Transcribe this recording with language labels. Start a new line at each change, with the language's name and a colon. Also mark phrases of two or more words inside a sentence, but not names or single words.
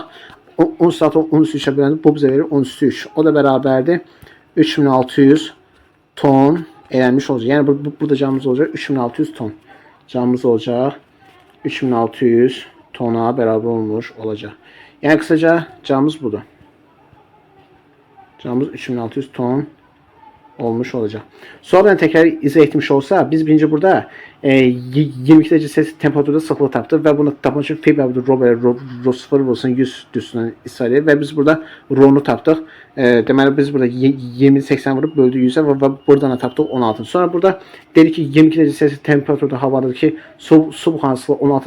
Azerbaijani: 10 saat 10 üstü 3'ə böləndə bu bizə verir 10 üstü 3. O da bərabərdir 3600 ton elənmiş olacaq. Yəni burada camımız olacaq 3600 ton. Camımız olacaq 3600 tona bərabər olmuş olacaq. Yəni kısaca camımız budur. Camımız 3600 ton olmuş olacak. Sonradan tekrar izah etmiş olsa biz birinci burada 22 derece Celsius temperaturda sıxlıq tapdıq və bunu tapmaq üçün fi bərabərdir rho 0 vurulsun 100 düzündən istifadə edir və biz burada rho'nu tapdıq. Deməli biz burada 20-80 vurub böldük 100'ə və buradan da tapdıq 16. Sonra burada dedik ki 22 derece Celsius temperaturda havadakı su buxarının sıxlığı 16'dır.